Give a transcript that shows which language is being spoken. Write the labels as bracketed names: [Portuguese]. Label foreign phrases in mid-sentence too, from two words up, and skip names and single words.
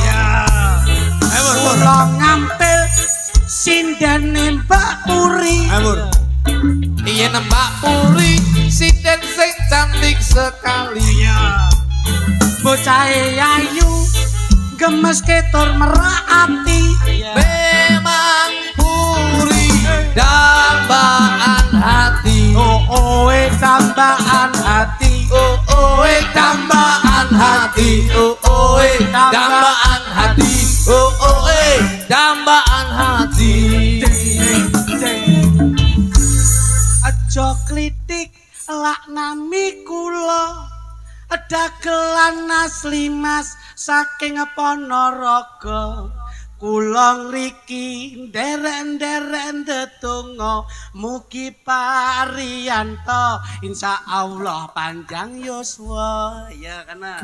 [Javanese] Kula ngampil sindene Mbak Puri. Yen Mbak Puri sinden sing [Indonesian] cantik sekali. [Javanese] Bocahe ayu gemes ketur merak ati. [Indonesian] Memang Puri dambaan hati. Oh dambaan hati. Dambaan hati. Dambaan hati. Dambaan hati. [Javanese] Aja klitik lak nami kula. Dagelan asli Mas saking Ponorogo. Kula ngriki nderek-nderek ndedonga mugi Parianto insyaallah panjang yuswa ya kana.